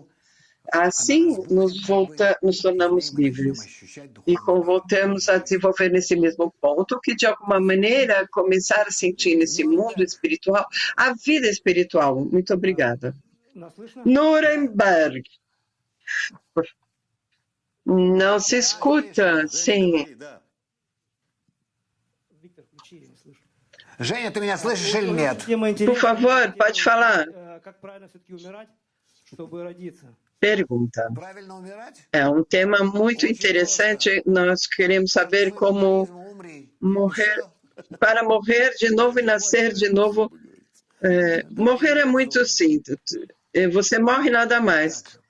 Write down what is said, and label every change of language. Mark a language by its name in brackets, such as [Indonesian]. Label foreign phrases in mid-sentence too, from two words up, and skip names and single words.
[Portuguese] Assim, nos tornamos livres e voltamos a desenvolver nesse mesmo ponto que, de alguma maneira, começar a sentir nesse mundo espiritual a vida espiritual. Muito obrigada. Nuremberg. Não se escuta, sim. [Russian] Женя, ты меня слышишь или нет? [Portuguese] Por favor, pode falar. Pergunta. É um tema muito interessante. Nós queremos saber como morrer, para morrer de novo e nascer de novo. Morrer é muito simples. Você morre nada mais.